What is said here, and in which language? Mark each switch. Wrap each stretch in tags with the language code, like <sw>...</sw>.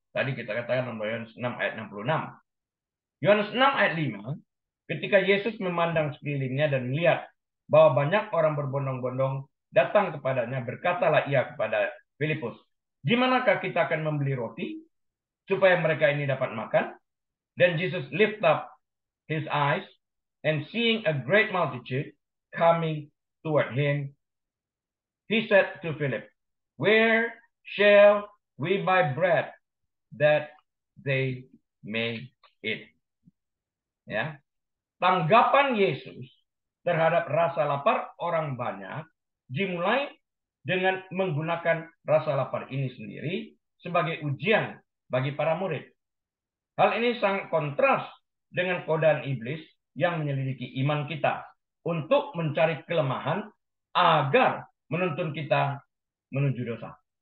<id>Tadi kita katakan dalam Yohanes 6 ayat 66. Yohanes 6 ayat 5, ketika Yesus memandang sekelilingnya dan melihat bahwa banyak orang berbondong-bondong datang kepadanya, berkatalah ia kepada Filipus, di manakah kita akan membeli roti supaya mereka ini dapat makan?</id> <en>Dan Jesus lift up his eyes and seeing a great multitude coming toward him, he said to Philip, where shall we buy bread that they may eat?</en> <id>Ya, tanggapan Yesus terhadap rasa lapar orang banyak dimulai dengan menggunakan rasa lapar ini sendiri sebagai ujian bagi para murid. Hal ini sangat kontras dengan godaan iblis yang menyelidiki iman kita untuk mencari kelemahan agar menuntun kita menuju dosa.</id>